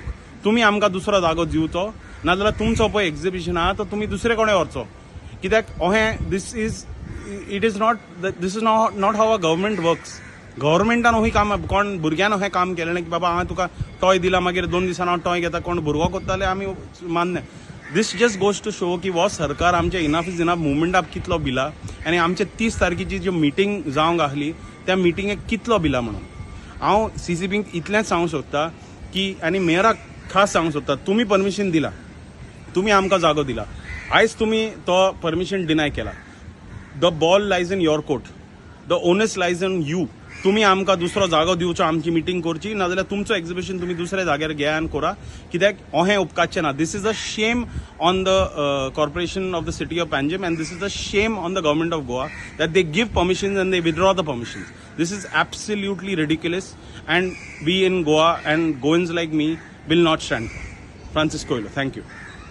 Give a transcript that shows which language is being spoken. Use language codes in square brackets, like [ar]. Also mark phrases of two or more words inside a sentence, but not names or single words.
[kok] तुमी आमकां दुसरो जागो दिवचो, नाजाल्यार तुमचो पळय एक्झिबिशन आहा तो तुमी दुसरे कडेन व्हरचो. कित्याक अहें [en] this is not how a government works. [kok] गव्हर्मेंटान अही काम, कोण भुरग्यान अहें काम केलें की बाबा हांवें तुका टॉय दिला, मागीर 2 दिसान हांव टॉय घेता, कोण भुरगो कोत्ताले आमी मान्य. [en] this just goes to show [kok] की हो सरकार आमच्या [en] enough is enough [kok] मुवमेंटाक कितलो भिला आनी आमचे 30 तारखेची जी मिटींग जावंक आसली त्या मिटींगेक कितलो भिला म्हणून. हांव सीसीपीक इतलेंच सांगूंक सोदतां की आनी मेयराक खास सांगूंक सोदतां, तुमी परमिशन दिला, तुमी आमकां जागो दिला, आयज तुमी तो [en] permission deny [kok] केला. [en] The ball lies in your court, the onus lies in you. [kok] तुमी आमकां दुसरो जागो दिवचो, आमची मिटींग करची, नाजाल्यार तुमचो एक्झिबिशन तुमी दुसऱ्या जाग्यार घे आनी करा. कित्याक अहें उपकारचें ना. [en] This is a shame on the Corporation of the City of Panjim and this is a shame on the Government of Goa that they give permissions and they withdraw the permissions. This is absolutely ridiculous and we in Goa and Goans like me will not stand for. Francis Coelho, thank you.